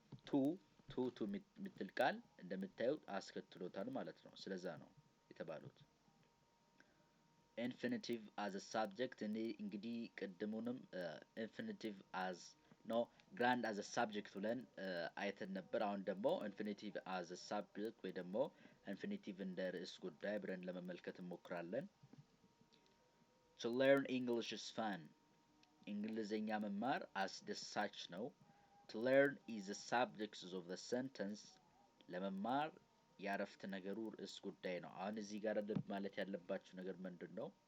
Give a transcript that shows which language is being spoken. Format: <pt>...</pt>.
<am>ቱ የምትል ቃል እንደምታዩት አስከትሎታል ማለት ነው። ስለዛ ነው የተባሉት። ኢንፊኒቲቭ</am> <en>as a subject</en> <am>እንግዲህ ቅድሙንም ኢንፊኒቲቭ as ነው ግራንድ አዘ ሳብጀክት ብለን አይተን ነበር። አሁን ደግሞ ኢንፊኒቲቭ አዘ ሳብጀክት ወይ ደግሞ ኢንፊኒቲቭ እንደ ርዕስ ጉዳይ ብለን ለመመልከት እንሞክራለን።</am> <en>To learn English is fun.</en> <am>እንግሊዝኛ መማር አስደሳች ነው።</am> <en>To learn is the subject of the sentence.</en> <am>ለመማር የአረፍተ ነገሩ ርዕስ ጉዳይ ነው። አሁን እዚህ ጋር ልብ ማለት ያለባችሁ ነገር ምንድን ነው?</am>